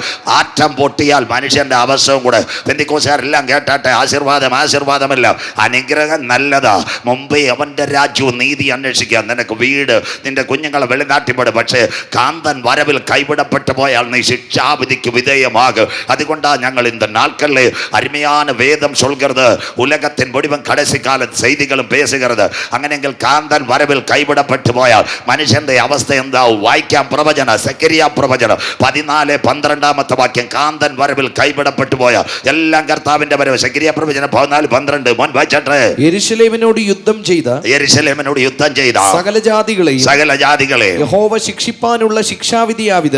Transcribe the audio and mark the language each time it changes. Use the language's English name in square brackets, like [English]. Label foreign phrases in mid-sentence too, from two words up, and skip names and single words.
[Malayalam] ആറ്റം പൊട്ടിയാൽ മനുഷ്യന്റെ അവസ്ഥയും കൂടെ. പെന്തിക്കോസുകാരെല്ലാം കേട്ടാട്ടെ, ആശീർവാദമല്ല, അനുഗ്രഹം നല്ലതാ. മുമ്പേ അവന്റെ രാജ്യവും നീതി അന്വേഷിക്കുക. നിനക്ക് വീട്, നിന്റെ കുഞ്ഞുങ്ങളെ വെളിനാട്ടിപ്പെടും. പക്ഷേ കാന്തൻ വരവിൽ കൈവിടപ്പെട്ടു പോയാൽ നീ ശിക്ഷാവിധിക്ക് വിധേയമാകും. അതുകൊണ്ടാണ് ഞങ്ങൾ [Tamil] நாங்கள் இந்த நாட்களில் அருமையான வேதம் சொல்கிறது, உலகத்தின் முடிவும் கடைசி கால செய்திகளும் பேசுகிறது. [Malayalam] അങ്ങനെ എങ്കിൽ കാന്തൻ വരവിൽ കൈവിടപ്പെട്ടു പോയാൽ മനുഷ്യന്റെ അവസ്ഥ എന്താ? വായിക്കാം പ്രവചന, സെക്കരിയ പ്രവചനം 14:12 വാക്യം. കാന്തൻ വരവിൽ കൈവിടപ്പെട്ടു പോയാൽ എല്ലാം കർത്താവിന്റെ വരവ്. സെക്കരിയ പ്രവചനം 14:12 മോൻ വായിച്ചട്ടെ. യെരൂശലേമിനോട് യുദ്ധം ചെയ്ത സകല ജാതികളെയും യഹോവ ശിക്ഷിപ്പാനുള്ള ശിക്ഷാവിധിയാവിത്.